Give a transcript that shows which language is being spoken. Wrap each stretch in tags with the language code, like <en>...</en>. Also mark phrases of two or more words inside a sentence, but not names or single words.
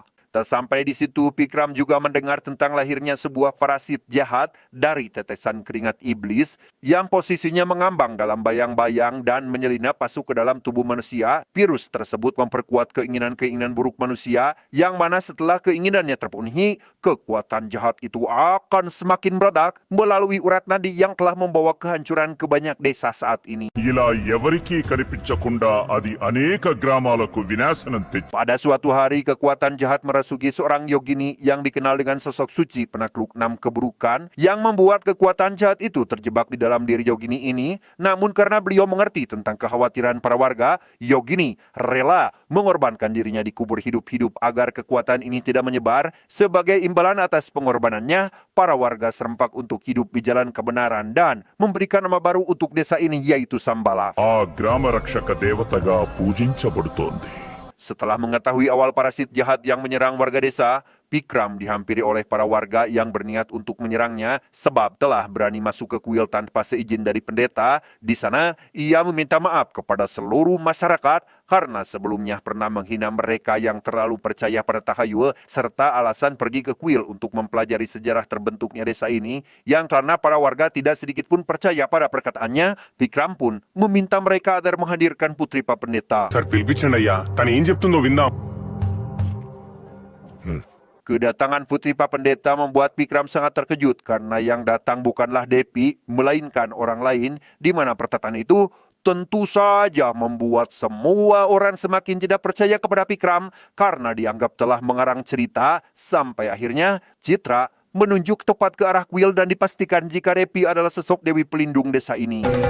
<id>Tak sampai di situ, Pikram juga mendengar tentang lahirnya sebuah parasit jahat dari tetesan keringat iblis yang posisinya mengambang dalam bayang-bayang dan menyelinap masuk ke dalam tubuh manusia. Virus tersebut memperkuat keinginan-keinginan buruk manusia yang mana setelah keinginannya terpenuhi, kekuatan jahat itu akan semakin meledak melalui urat nadi yang telah membawa kehancuran ke banyak desa saat ini.</id> <te>ఇలా ఎవరికీ కనిపించకుండా అది అనేక గ్రామాలకు వినాశనం తెచ్చి</te> <id>Pada suatu hari, kekuatan jahat merasuki seorang yogini yang dikenal dengan sosok suci penakluk 6 keburukan yang membuat kekuatan jahat itu terjebak di dalam diri yogini ini. Namun karena beliau mengerti tentang kekhawatiran para warga, yogini rela mengorbankan dirinya dikubur hidup-hidup agar kekuatan ini tidak menyebar. Sebagai imbalan atas pengorbanannya, para warga serempak untuk hidup di jalan kebenaran dan memberikan nama baru untuk desa ini, yaitu Sambala.</id> <te>ఆ గ్రామ రక్షక దేవతగా పూజించబడుతోంది.</te> <id>Setelah mengetahui awal parasit jahat yang menyerang warga desa, Pikram dihampiri oleh para warga yang berniat untuk menyerangnya sebab telah berani masuk ke kuil tanpa seizin dari pendeta. Di sana, ia meminta maaf kepada seluruh masyarakat karena sebelumnya pernah menghina mereka yang terlalu percaya pada tahayul serta alasan pergi ke kuil untuk mempelajari sejarah terbentuknya desa ini. Yang karena para warga tidak sedikit pun percaya pada perkataannya, Pikram pun meminta mereka agar menghadirkan putri Pak Pendeta.</id> <te>సార్ పిలిపించండి అయ్యా, తను ఏం చెప్తుందో విందాం.</te> <id>Kedatangan Putri Pak Pendeta membuat Pikram sangat terkejut karena yang datang bukanlah Depi, melainkan orang lain, di mana perkataan itu tentu saja membuat semua orang semakin tidak percaya kepada Pikram karena dianggap telah mengarang cerita sampai akhirnya Citra menunjuk tepat ke arah kuil dan dipastikan jika Depi adalah sosok Dewi pelindung desa ini.</id>